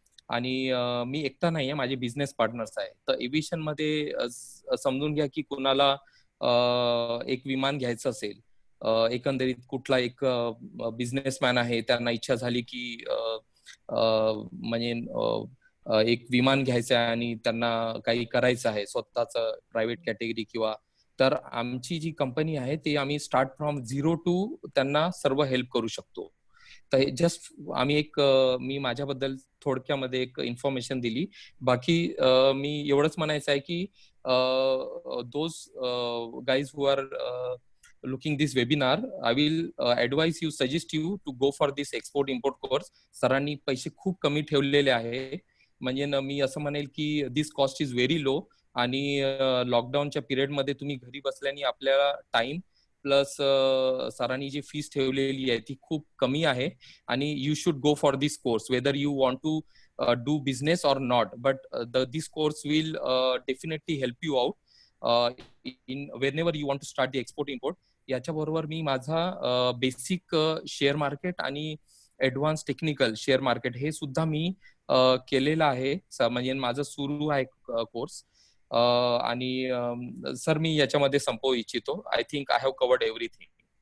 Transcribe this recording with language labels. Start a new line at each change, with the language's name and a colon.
Marathi: आणि मी एकटा नाहीये, माझे बिझनेस पार्टनर्स आहे. तर एव्हिएशन मध्ये समजून घ्या की कुणाला एक विमान घ्यायचं असेल, एकंदरीत कुठला एक बिझनेसमॅन आहे, त्यांना इच्छा झाली की म्हणजे एक विमान घ्यायचं आहे आणि त्यांना काही करायचं आहे स्वतःच प्रायव्हेट कॅटेगरी किंवा, तर आमची जी कंपनी आहे ती आम्ही स्टार्ट फ्रॉम 0 टू त्यांना सर्व हेल्प करू शकतो. तर जस्ट मी माझ्याबद्दल थोडक्यामध्ये एक इन्फॉर्मेशन दिली. बाकी मी एवढंच म्हणायचं आहे की
English: Those guys who are looking this webinar, I will suggest you to go for this export import course.
Marathi: सरांनी पैसे खूप कमी ठेवलेले आहे, म्हणजे मी असं म्हणेल की
English: This cost is very low.
Marathi: आणि लॉकडाऊनच्या पिरियड मध्ये तुम्ही घरी बसल्याने आपल्याला टाइम प्लस सरांनी जी फीस ठेवलेली आहे ती खूप कमी आहे.
English: आणि you should go for this course whether you want to do business or not, but this course will definitely help you out in whenever you want to start the export import.
Marathi: याच्याबरोबर मी माझा basic share market आणि advance technical share market हे सुद्धा मी केलेलं आहे, म्हणजे माझं सुरू आहे कोर्स. आणि सर मी याच्यामध्ये संपवू इच्छितो.
English: I think I have covered everything.